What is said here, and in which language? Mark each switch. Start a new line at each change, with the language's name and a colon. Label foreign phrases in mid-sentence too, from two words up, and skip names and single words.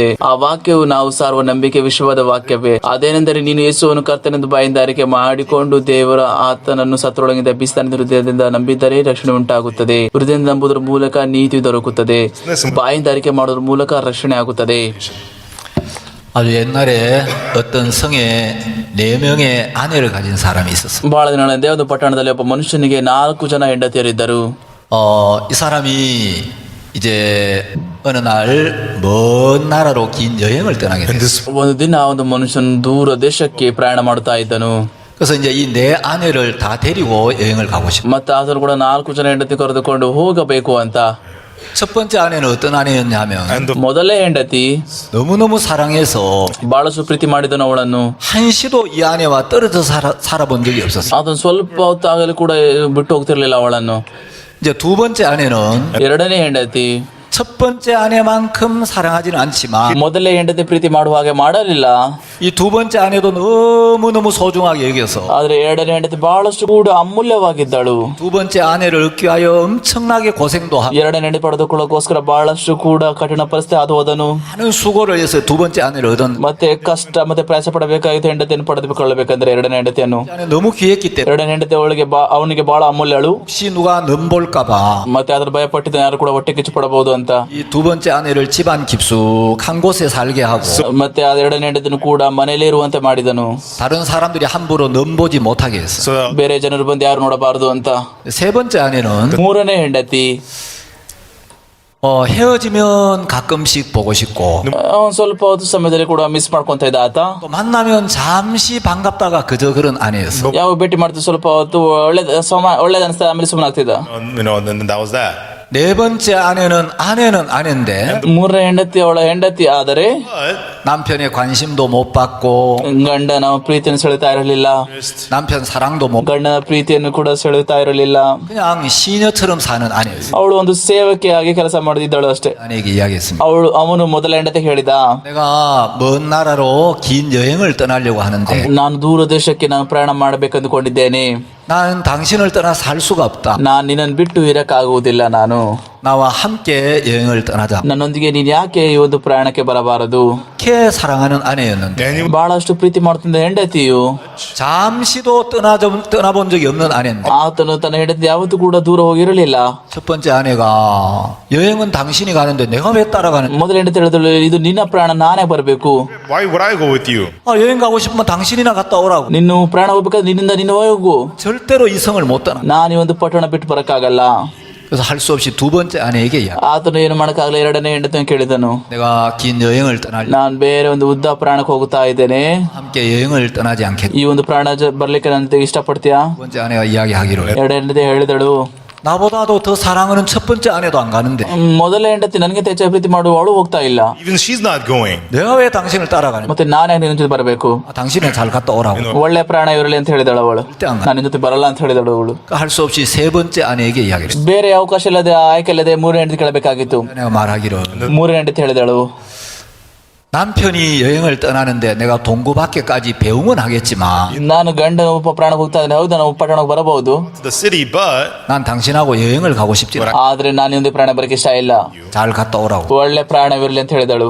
Kannada: ಆ ವಾಕ್ಯವು ನಾವು ಸಾರುವ ನಂಬಿಕೆ ವಿಶ್ವದ ವಾಕ್ಯವೇ. ಅದೇನೆಂದರೆ, ನೀನು ಯೇಸುವನ್ನು ಕರ್ತನೆಂದು ಬಾಯಿಂದ ಅರಿಕೆ ಮಾಡಿಕೊಂಡು ದೇವರ ಆತನನ್ನು ಸತ್ತೊಳಗಿಂದ ಎಬ್ಬಿಸಿದ ಹೃದಯದಿಂದ ನಂಬಿದ್ದರೆ ರಕ್ಷಣೆ ಉಂಟಾಗುತ್ತದೆ. ಹೃದಯದಿಂದ ನಂಬುವುದರ ಮೂಲಕ ನೀತಿ ದೊರಕುತ್ತದೆ. ಬಾಯಿಂದ ಅರಿಕೆ ಮಾಡುವುದರ ಮೂಲಕ ರಕ್ಷಣೆ ಆಗುತ್ತದೆ.
Korean: 아주 옛날에 어떤 성에 4명의 아내를 가진 사람이 있었어요.
Kannada: ಬಹಳ ದಿನಗಳ ಹಿಂದೆ ಒಂದು ಪಟ್ಟಣದಲ್ಲಿ ಒಬ್ಬ ಮನುಷ್ಯನಿಗೆ 4 ಜನ ಹೆಂಡತಿಯರಿದ್ದರು.
Korean: 이 사람이 이제 어느 날 먼 나라로 긴 여행을 떠나게
English: And
Korean: 됐어요.
English: this
Kannada: ಒಂದು ದಿನ ಒಂದು ಮನುಷ್ಯನು ದೂರ ದೇಶಕ್ಕೆ ಪ್ರಯಾಣ ಮಾಡುತ್ತಾ ಇದ್ದನು.
Korean: 그래서 이제 이 4 아내를 다 데리고 여행을 가고 싶어요.
Kannada: ಮತ್ತೆ ಆದರೂ ಕೂಡ 4 ಜನ ಹೆಂಡತಿ ಕರೆದುಕೊಂಡು ಹೋಗಬೇಕು ಅಂತ.
Korean: 첫 번째 아내는 어떤 아내였냐면
English: and the
Kannada: ಮೊದಲೇ ಹೆಂಡತಿ
Korean: 너무너무 사랑해서
Kannada: ಬಹಳಷ್ಟು ಪ್ರೀತಿ ಮಾಡಿದನು ಅವಳನ್ನು.
Korean: 한시도 이 아내와 떨어져 살아본 적이 없었어요.
Kannada: ಅದನ್ನು ಸ್ವಲ್ಪ ಹೊತ್ತಾಗಲಿ ಕೂಡ ಬಿಟ್ಟು ಹೋಗ್ತಿರ್ಲಿಲ್ಲ ಅವಳನ್ನು.
Korean: 이제 두 번째 아내는
Kannada: ಎರಡನೇ ಹೆಂಡತಿ
Korean: 첫 번째 아내만큼 사랑하지는 않지만
Kannada: ಮೊದಲೇ ಹೆಂಡತಿ ಪ್ರೀತಿ ಮಾಡುವ ಹಾಗೆ ಮಾಡಲಿಲ್ಲ.
Korean: 이 두 번째 아내도 너무너무 소중하게 여겨서
Kannada: ಆದ್ರೆ ಎರಡನೇ ಹೆಂಡತಿ ಬಹಳಷ್ಟು ಕೂಡ ಅಮೂಲ್ಯವಾಗಿದ್ದಳು.
Korean: 두 번째 아내를 얻기 위하여 엄청나게 고생도 하고
Kannada: ಎರಡನೇ ಹೆಂಡತಿ ಪಡೆದುಕೊಳ್ಳೋಕೋಸ್ಕರ ಬಹಳಷ್ಟು ಕೂಡ ಕಠಿಣ ಪರಿಸ್ಥಿತಿ ಅದು ಹೋದನು.
Korean: 많은 수고를 해서 두 번째 아내를 얻은
Kannada: ಮತ್ತೆ ಕಷ್ಟ ಮತ್ತೆ ಪ್ರಯಾಸ ಪಡಬೇಕಾಗಿತ್ತು ಹೆಂಡತಿಯನ್ನು ಪಡೆದುಕೊಳ್ಳಬೇಕಂದ್ರೆ ಎರಡನೇ ಹೆಂಡತಿಯನ್ನು.
Korean: 아내 너무 귀했기 때문에
Kannada: ಎರಡನೇ ಹೆಂಡತಿ ಅವನಿಗೆ ಬಹಳ ಅಮೂಲ್ಯಳು.
Korean: 혹시 누가 넘볼까봐
Kannada: ಮತ್ತೆ ಅದ್ರ ಭಯಪಟ್ಟಿದ್ದ ಯಾರು ಕೂಡ ಹೊಟ್ಟೆ ಕಿಚ್ಚು ಪಡಬಹುದು ಅಂತ.
Korean: 이 두 번째 아내를 집안 깊숙한 곳에 살게 하고
Kannada: ಮತ್ತೆ ಆ ಎರಡನೇ ಹೆಂಡತಿಯನ್ನು ಕೂಡ ಮನೆಯಲ್ಲೇ ಇರುವಂತೆ ಮಾಡಿದನು.
Korean: 다른 사람들이 함부로 넘보지 못하게 했어.
English: so
Kannada: ಬೇರೆ ಜನರು ಬಂದು ಯಾರು ನೋಡಬಾರದು ಅಂತ.
Korean: 세 번째 아내는
Kannada: ಮೂರನೇ ಹೆಂಡತಿ
Korean: 헤어지면 가끔씩 보고 싶고
Kannada: ಅವನ್ ಸ್ವಲ್ಪ ಹೊತ್ತು ಸಮಯದಲ್ಲಿ ಕೂಡ ಮಿಸ್ ಮಾಡ್ಕೊಂತ ಇದ್ದ ಆತ.
Korean: 또 만나면 잠시 반갑다가 그저 그런 아내였어.
Kannada: ಯಾವ ಭೇಟಿ ಮಾಡ್ತಿದ್ದ ಸ್ವಲ್ಪ ಹೊತ್ತು ಒಳ್ಳೇದ ಅನಿಸ್ತಾ ಆಮೇಲೆ ಸುಮ್ಮನೆ ಆಗ್ತಿದ್ದ.
English: then that was that.
Korean: 네 번째 아내는 아내인데
Kannada: ಮೂರನೇ ಹೆಂಡತಿ ಅವಳ ಹೆಂಡತಿ ಆದರೆ
English: But
Korean: 남편의 관심도 못 받고
Kannada: ಗಂಡನ ಪ್ರೀತಿಯನ್ನು ಸೆಳೆತಾ ಇರಲಿಲ್ಲ.
Korean: 남편 사랑도 못
Kannada: ಗಂಡನ ಪ್ರೀತಿಯನ್ನು ಕೂಡ ಸೆಳೆತಾ ಇರಲಿಲ್ಲ.
Korean: 그냥 시녀처럼 사는 아내였어.
Kannada: ಅವಳು ಒಂದು ಸೇವಕಿಯಾಗಿ ಕೆಲಸ ಮಾಡಿದ್ದಳು ಅಷ್ಟೇ.
Korean: 아내에게 이야기했습니다.
Kannada: ಅವನು ಮೊದಲ ಹೆಂಡತಿ ಹೇಳಿದ,
Korean: 내가 먼 나라로 긴 여행을 떠나려고 하는데
Kannada: ನಾನು ದೂರ ದೇಶಕ್ಕೆ ನಾನು ಪ್ರಯಾಣ ಮಾಡಬೇಕಂದುಕೊಂಡಿದ್ದೇನೆ.
Korean: 나는 당신을 떠나 살 수가 없다.
Kannada: ನಾನು ನಿನ್ನನ್ನು ಬಿಟ್ಟು ಇರಕ್ಕಾಗುವುದಿಲ್ಲ. ನಾನು
Korean: 나와 함께 여행을 떠나자.
Kannada: ನನ್ನೊಂದಿಗೆ ನೀನ್ ಯಾಕೆ ಈ ಒಂದು ಪ್ರಯಾಣಕ್ಕೆ ಬರಬಾರದು?
Korean: 그렇게 사랑하는 아내였는데 Daniel,
Kannada: ಬಹಳಷ್ಟು ಪ್ರೀತಿ ಮಾಡ್ತಿದ್ದ ಹೆಂಡತಿಯು
Korean: 잠시도 떠나본 적이 없는 아내인데
Kannada: ಆತನು ತನ್ನ ಹೆಂಡತಿ ಯಾವತ್ತೂ ಕೂಡ ದೂರ ಹೋಗಿರಲಿಲ್ಲ.
Korean: 첫 번째 아내가 여행은 당신이 가는데 내가 왜 따라가는?
Kannada: ಮೊದಲ ಹೆಂಡತಿ ಹೇಳಿದಳು, ಇದು ನಿನ್ನ ಪ್ರಯಾಣ, ನಾನೇ ಬರಬೇಕು.
English: why would I go with you?
Korean: 여행 가고 싶으면 당신이나 갔다 오라고.
Kannada: ನಿನ್ನ ಪ್ರಯಾಣ ಹೋಗ್ಬೇಕಾದ್ರೆ ನಿನ್ನಿಂದ ನೀನು ಹೋಗು.
Korean: 절대로 이성을 못 떠나.
Kannada: ನಾನು ಈ ಒಂದು ಪಟ್ಟಣ ಬಿಟ್ಟು ಬರಕ್ಕಾಗಲ್ಲ.
Korean: 그래서 할 수 없이 두 번째 아내에게 이야기.
Kannada: ಆತನು ಏನು ಮಾಡಕ್ಕಾಗಲ್ಲ. ಎರಡನೇ ಹೆಂಡತಿಯನ್ನು ಕೇಳಿದನು,
Korean: 내가 긴 여행을 떠날
Kannada: ನಾನು ಬೇರೆ ಒಂದು ಉದ್ದ ಪ್ರಯಾಣಕ್ಕೆ ಹೋಗ್ತಾ ಇದ್ದೇನೆ.
Korean: 함께 여행을 떠나지 않겠다.
Kannada: ಈ ಒಂದು ಪ್ರಯಾಣ ಬರ್ಲಿಕ್ಕೆ ನನ್ನ ಇಷ್ಟಪಡ್ತೀಯಾ?
Korean: 두 번째 아내가 이야기하기로 해.
Kannada: ಎರಡು ಹೆಂಡತಿ ಹೇಳಿದಳು,
Korean: 나보다도 더 사랑하는 첫 번째 아내도 안 가는데
Kannada: ಮೊದಲ ಹೆಂಡತಿ ನನಗೆ ಹೆಚ್ಚಾಗಿ ಪ್ರೀತಿ ಮಾಡುವವಳು ಹೋಗ್ತಾ ಇಲ್ಲ.
English: Even she's not going.
Korean: 내가 왜 당신을 따라가냐?
Kannada: ಮತ್ತೆ ನಾನೇ ನಿನ್ನ ಜೊತೆ ಬರಬೇಕು.
Korean: 당신은 잘 갔다 오라고.
Kannada: ಒಳ್ಳೆ ಪ್ರಾಣ ಇರಲಿ ಅಂತ ಹೇಳಿದಳು ಅವಳು.
Korean: 절대 안 가.
Kannada: ನಾನು ನಿನ್ನ ಜೊತೆ ಬರಲ್ಲ ಅಂತ ಹೇಳಿದಳು ಅವಳು.
Korean: 할 수 없이 세 번째 아내에게 이야기를 했어.
Kannada: ಬೇರೆ ಅವಕಾಶ ಇಲ್ಲದೆ, ಆಯ್ಕೆ ಇಲ್ಲದೆ ಮೂರನೇ ಹೆಂಡತಿ ಕೇಳಬೇಕಾಗಿತ್ತು.
Korean: 내가 말하기로
Kannada: ಮೂರನೇ ಹೆಂಡತಿ ಹೇಳಿದಳು,
Korean: 남편이 여행을 떠나는데 내가 동구밖에까지 배웅은 하겠지만
Kannada: ನಾನು ಗಂಡ ಪ್ರಯಾಣ ಹೋಗ್ತಾ ಇದ್ದೇನೆ, ಹೌದಾ, ನಾವು ಪಟ್ಟಣಕ್ಕೆ ಬರಬಹುದು,
English: To the city, but
Korean: 난 당신하고 여행을 가고 싶지 않아.
Kannada: ಆದ್ರೆ ನಾನು ಒಂದು ಪ್ರಯಾಣ ಬರಕ್ಕೆ ಇಷ್ಟ ಇಲ್ಲ.
Korean: 잘 갔다 오라고.
Kannada: ಒಳ್ಳೆ ಪ್ರಯಾಣವಿರಲಿ ಅಂತ ಹೇಳಿದಳು.